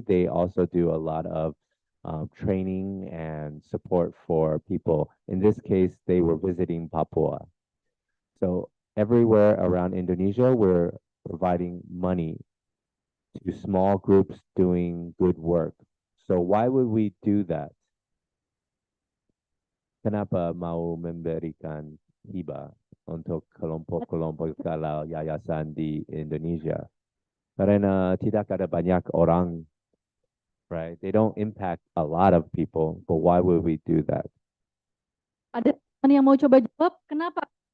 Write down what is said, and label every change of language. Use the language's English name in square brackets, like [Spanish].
[English] They also do a lot of training and support for people. In this case, they were visiting Papua. So everywhere around Indonesia, we're providing money to small groups doing good work. So why would we do that? [Indonesian] Kenapa mau memberikan hibah untuk kelompok-kelompok skala yayasan di Indonesia? Karena tidak ada banyak orang, right? [English] They don't impact a lot of people, but why would we do that? [Indonesian] Ada teman yang mau coba jawab, kenapa?